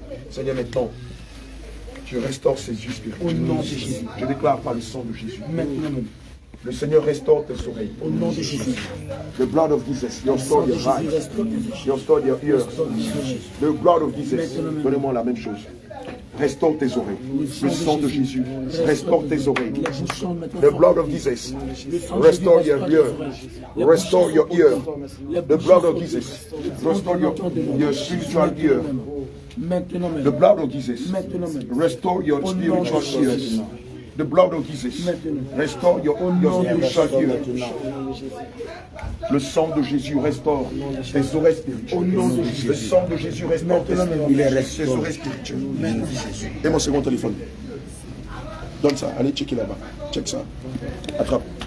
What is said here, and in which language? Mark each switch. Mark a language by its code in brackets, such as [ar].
[fr] Seigneur, maintenant, tu restaures ses yeux Au nom de spirituels. Jésus. Je déclare par le sang de Jésus. Maintenant même. Le Seigneur restaure tes oreilles. Au nom de Jésus. [en] The blood of Jesus, restore your eyes, restore your ears. The blood of Jesus, [fr] donnez-moi la même chose. Restaure tes oreilles. Le sang de Jésus, restaure tes oreilles. [en] The blood of Jesus, restore your ear. Restore your ear. The blood of Jesus, restore your spiritual ear. [fr] Maintenant même. [en] The blood of Jesus, [fr] Maintenant même. [en] restore your spiritual ears. The blood of Jesus, restore your spiritual ears. [fr] Le sang de Jésus restaure tes oreilles spirituelles. Le sang de Jésus restaure tes oreilles spirituelles. Et mon second téléphone. Donne ça, allez checker là-bas. Check ça. Attrape.